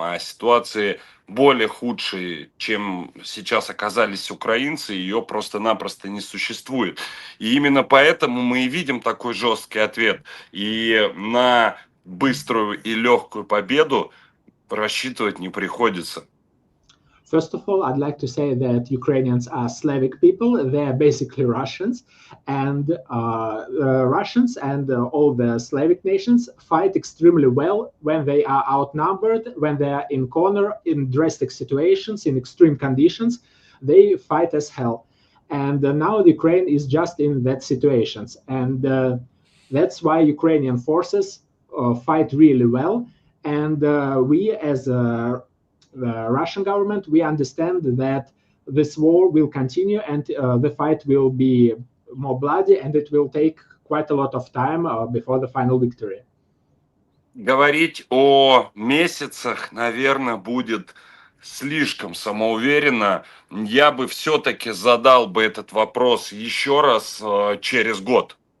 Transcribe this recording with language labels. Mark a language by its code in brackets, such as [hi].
[ru] А ситуации более худшие, чем сейчас оказались украинцы, ее просто-напросто не существует. И именно поэтому мы и видим такой жесткий ответ. И на быструю и легкую победу рассчитывать не приходится. [en] First of all, I'd like to say that Ukrainians are Slavic people. They're basically Russians. And Russians and all the Slavic nations fight extremely well when they are outnumbered, when they are in corner, in drastic situations, in extreme conditions. They fight as hell. And now Ukraine is just in that situations. And that's why Ukrainian forces fight really well. And we as the Russian government, we understand that this war will continue and the fight will be more bloody and it will take quite a lot of time before the final victory. [ru] Говорить о месяцах, наверное, будет слишком самоуверенно. Я бы все-таки задал бы этот вопрос еще раз через год.